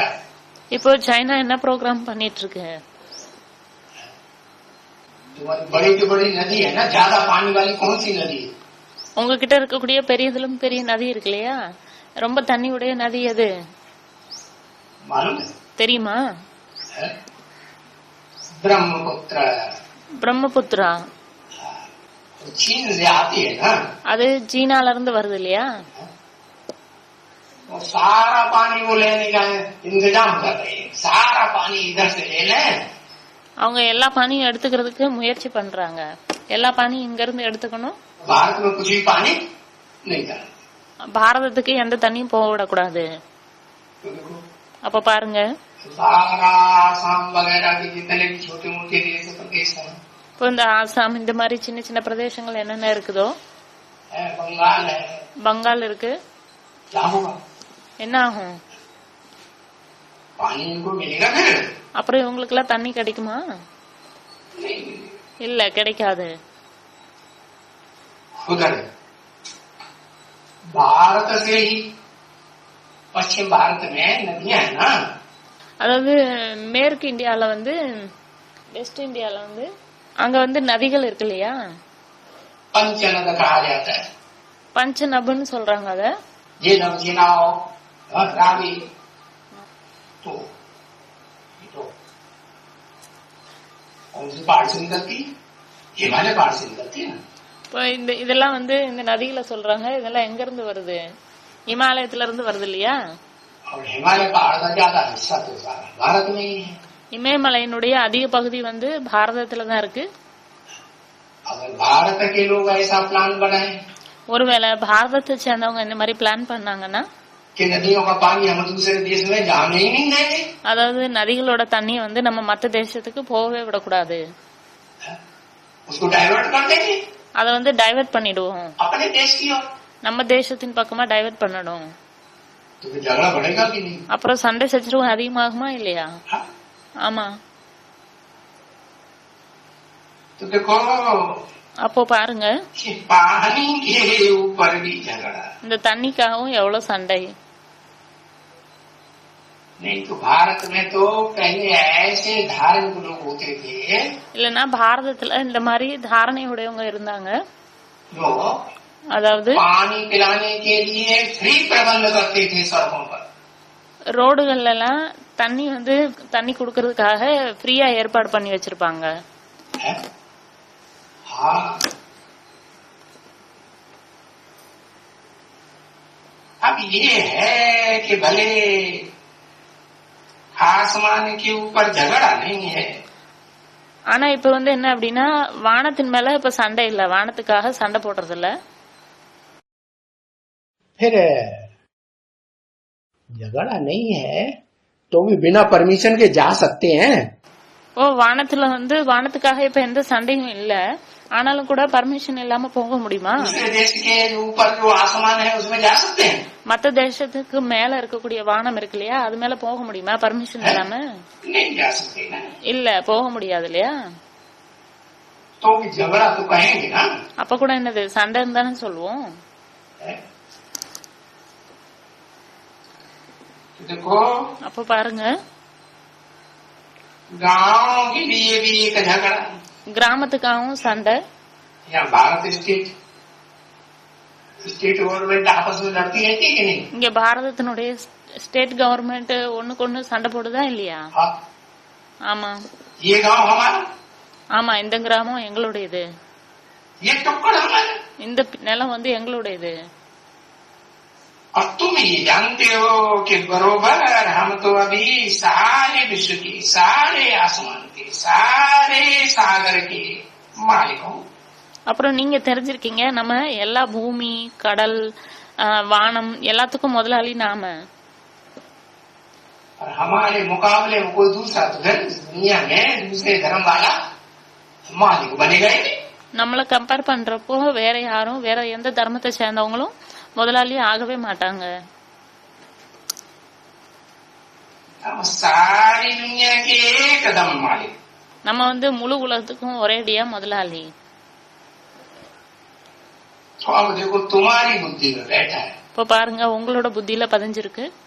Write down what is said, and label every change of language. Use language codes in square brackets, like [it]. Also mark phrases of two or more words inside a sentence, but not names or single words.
[ta] இப்போ சைனா என்ன ப்ரோக்ராம் பண்ணிட்டு இருக்கு? [hi] तुम्हारी बड़ी जो बड़ी नदी है ना, ज्यादा पानी वाली कौन सी नदी है? [ta] உங்ககிட்ட இருக்கக்கூடிய பெரியதிலும் பெரிய நதி இருக்கு இல்லையா, ரொம்ப தண்ணி உடைய நதி எது [hi] मालूम है? [ta] தெரியுமா? [hi] ब्रह्मपुत्र. [ta] பிரம்மபுத்திரா. [hi] चीन से आती है ना, [ta] அது சீனால இருந்து வருது இல்லையா. [hi] वो सारा पानी वो लेने का इंतजाम कर रहे हैं, सारा पानी इधर से ले लें. [ta] அவங்க எல்லா பானியும் எடுத்துக்கிறதுக்கு முயற்சி பண்றாங்க. எல்லா பானியும் இங்க இருந்து எடுத்துக்கணும். [hi] भारत में कुछ भी पानी नहीं करना. [ta] பாரதத்துக்கு எந்த தண்ணியும் போக விடக்கூடாது. அப்ப பாருங்க, [hi] सारा आसाम वगैरह के जितने भी छोटे मोटे देश प्रदेश हैं, [ta] இப்போ இந்த ஆசாம் இந்த மாதிரி சின்ன சின்ன பிரதேசங்கள் என்னென்ன இருக்குதோ, [hi] बंगाल है, [ta] பங்கால் இருக்கு, [hi] क्या होगा? [ta] என்ன ஆகும்? [hi] पानी इनको मिलेगा फिर? [ta] அப்புறம் இவங்களுக்கு எல்லாம் தண்ணி கிடைக்குமா? [hi] नहीं. [ta] இல்ல, கிடைக்காது. [hi] उधर भारत से ही पश्चिम भारत में नदियां है ना, [ta] அதாவது மேற்கு இந்தியால வந்து, வெஸ்ட் இந்தியால வந்து அங்க வந்து நதிகள் இருக்கு இல்லையா, [hi] पंचनद कहा जाता है. [ta] பஞ்ச நபுன்னு சொல்றாங்க. அத [hi] ये नब जिनाओ, रावी, तो कौन सी पहाड़ से निकलती? हिमालय पहाड़ से निकलती है ना. [ta] இப்போ இதெல்லாம் வந்து இந்த நதிகளை சொல்றாங்க. இதெல்லாம் எங்க இருந்து வருது? இமாலயத்துல இருந்து வருது இல்லையா. [hi] और हिमालय पहाड़ का ज्यादा हिस्सा तो सारा भारत में ही है. [ta] இமயமலையினுடைய அதிக பகுதி வந்து பாரதத்துல தான் இருக்கு. [hi] अगर भारत के लोग ऐसा प्लान बनाए [ta] ஒருவேளை பாரதத்தை சேர்ந்தவங்க இந்த மாதிரி பிளான் பண்ணாங்கன்னா, [hi] कि नदियों का पानी हम दूसरे देश में जाने ही नहीं देंगे, [ta] அதாவது நதிகளோட தண்ணியை வந்து நம்ம மத்த தேசத்துக்கு போகவே விடக்கூடாது, [hi] उसको डाइवर्ट कर देंगे [ta] அதை வந்து டைவர்ட் பண்ணிடுவோம், [hi] अपने देश की ओर. [ta] நம்ம தேசத்தின் பக்கமா டைவர்ட் பண்ணணும். [hi] तो फिर झगड़ा बढ़ेगा कि नहीं? [ta] அப்புறம் சண்டை சச்சரவு அதிகமாகுமா இல்லையா? [hi] हाँ? [ta] ஆமா. [hi] तो देखो [ta] அப்போ பாருங்க, [hi] कि पानी के ऊपर भी झगड़ा [ta] இந்த தண்ணிக்காகவும் எவ்வளவு சண்டை. [hi] नहीं तो भारत में तो पहले ऐसे धार्मिक लोग होते थे, [ta] இல்லன்னா பாரதத்துல இந்த மாதிரி தாரணை உடையவங்க இருந்தாங்க. [hi] जो [ta] அதாவது [hi] पानी पिलाने के लिए फ्री प्रबंध करते थे सड़कों पर. [ta] ரோடுகள்ல எல்லாம் தண்ணி குடுக்கறதுக்காக ஃப்ரீயா ஏற்பாடு பண்ணி வச்சிருப்பாங்க. [hi] हाँ, अब ये है कि भले आसमान के ऊपर झगड़ा नहीं है, [ta] ஆனா இப்ப என்ன அப்படின்னா வானத்தின் மேல இப்ப சண்டை இல்ல, வானத்துக்காக சண்டை போடுறது இல்ல. [hi] फिर झगड़ा नहीं है तो भी बिना परमिशन के जा सकते हैं. [ta] ஓ, வானத்துல வானத்துக்காக இப்ப எந்த சண்டையும் இல்ல, ஆனாலும் கூட பர்மிஷன் இல்லாம போக முடியுமா? [hi] दूसरे देश के ऊपर जो आसमान है उसमें जा सकते हैं. [ta] மத்த தேசத்துக்கு மேல இருக்கக்கூடிய வானம் இருக்கு இல்லையா, அது மேல போக முடியுமா பர்மிஷன் இல்லாம? [hi] नहीं जा सकते ना. [ta] இல்ல, போக முடியாது இல்லையா? [hi] तो भी झगड़ा तो कहेंगे ना. [ta] அப்ப கூட என்னது சண்டைன்னு தானே சொல்லுவோம். [hi] देखो [ta] அப்ப பாருங்க, [hi] गांव के लिए भी एक झगड़ा, [ta] கிராமத்துக்காகவும் சண்டை. [hi] या भारत [en] state government [hi] आपस में लड़ती है कि नहीं? [ta] இங்க பாரதத்தினுடைய [en] state government [ta] ஒண்ணுக்கு ஒண்ணு சண்டை போடுதா இல்லையா? [hi] हाँ. [ta] ஆமா. [hi] ये गांव हमारा, [ta] ஆமா, இந்த கிராமம் எங்களுடையது, [hi] ये टुकड़ हमारा. [ta] இந்த நிலம் எங்களுடையது. [hi] और तुम ये जानते हो कि बरोबर हम तो अभी सारे विश्व के, सारे आसमान के, सारे सागर के मालिक हो. [ta] அப்புறம் நீங்க தெரிஞ்சிருக்கீங்க, நம்ம எல்லா பூமி, கடல், வானம் எல்லாத்துக்கும் முதலாளி நாம. [hi] और हमारे मुकाबले में कोई दूसरा तो है दुनिया में, दूसरे धर्म वाला मालिक बनेगा ही नहीं. [ta] நம்மள கம்பேர் பண்றப்போ வேற யாரும், வேற எந்த தர்மத்தை சேர்ந்தவங்களும் முதலாளி ஆகவே மாட்டாங்க. [hi] हम सारी दुनिया के एकदम मालिक. [ta] நம்ம முழு உலகத்துக்கும் ஒரேடியா முதலாளி. [hi] तो अब देखो तुम्हारी बुद्धि में बैठा है, [ta] இப்ப பாருங்க, உங்களோட புத்தியில பதிஞ்சிருக்கு